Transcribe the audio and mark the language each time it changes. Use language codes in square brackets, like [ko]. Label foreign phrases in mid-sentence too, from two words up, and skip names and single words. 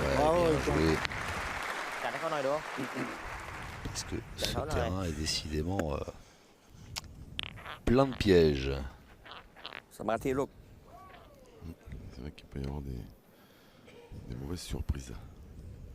[fr] Bravo, Bien Riton. joué. [th] จัดให้เขาหน่อยดู [fr] Parce que ce terrain est décidément plein de pièges. [th] สมาธิลูก [fr] C'est vrai qu'il peut y avoir des mauvaises surprises.